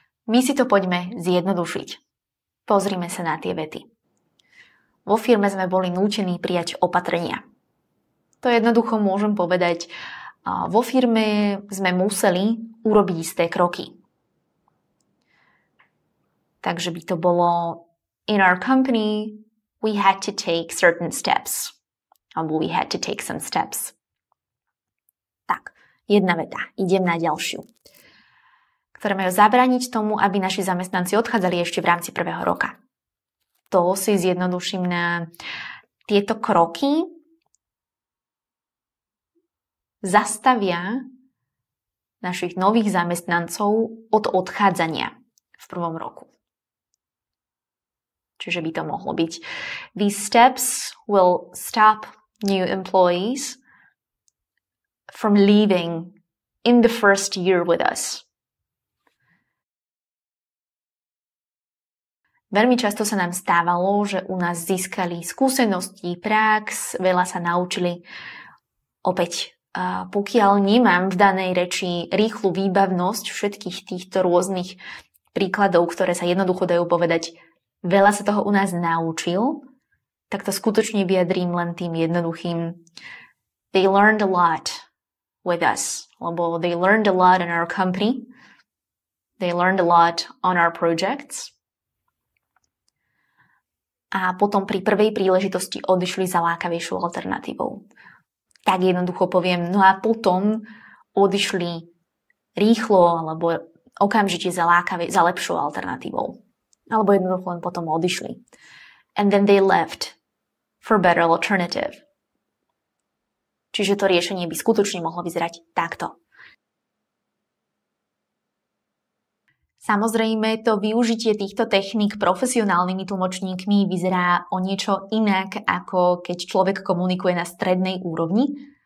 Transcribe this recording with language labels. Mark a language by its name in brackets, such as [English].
[Slovak] My si to poďme zjednodušiť. Pozrime sa na tie vety. Vo firme sme boli nútení prijať opatrenia. To jednoducho môžem povedať, vo firme sme museli urobiť isté kroky. Takže by to bolo [English] In our company, we had to take certain steps. [Slovak] Alebo [English] we had to take some steps. [Slovak] Tak, jedna veta. Idem na ďalšiu. Ktoré majú zabrániť tomu, aby naši zamestnanci odchádzali ešte v rámci prvého roka. To si zjednoduším na tieto kroky zastavia našich nových zamestnancov od odchádzania v prvom roku. Čiže by to mohlo byť [English] These steps will stop new employees from leaving in the first year with us. [Slovak] Veľmi často sa nám stávalo, že u nás získali skúsenosti, prax, veľa sa naučili. Opäť pokiaľ nemám v danej reči rýchlu výbavnosť všetkých týchto rôznych príkladov, ktoré sa jednoducho dajú povedať, veľa sa toho u nás naučil, tak to skutočne vyjadrím len tým jednoduchým [English] They learned a lot with us, [Slovak] lebo [English] they learned a lot in our company, they learned a lot on our projects [Slovak] a potom pri prvej príležitosti odišli za lákavejšou alternatívou. Tak jednoducho poviem, no a potom odišli rýchlo alebo okamžite za lepšou alternatívou. Alebo jednoducho len potom odišli. [English] And then they left for better alternative. [Slovak] Čiže to riešenie by skutočne mohlo vyzerať takto. Samozrejme, to využitie týchto techník profesionálnymi tlmočníkmi vyzerá o niečo inak, ako keď človek komunikuje na strednej úrovni.